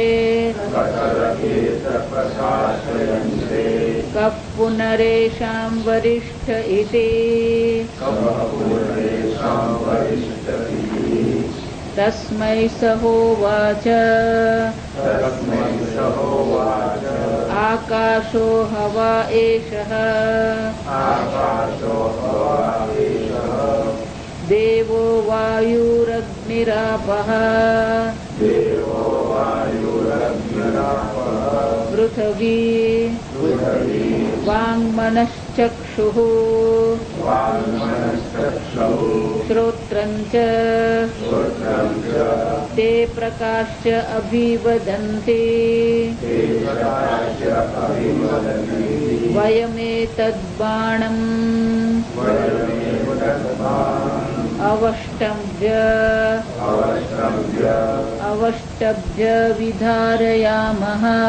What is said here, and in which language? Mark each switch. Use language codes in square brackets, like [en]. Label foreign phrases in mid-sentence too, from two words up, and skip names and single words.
[sa] कः पुनरेषां वरिष्ठ इति तस्मै सहोवाच आकाशो हवा एषः વાયુરગ્નિરાપઃ પૃથ્વી વાङ्मनश्चक्षुः શ્રોત્રં ચ તે પ્રકાશ્ચ અભિવદન્તિ વયમેતદ્બાણં અવષ્ટભ્ય વિધારયામઃ.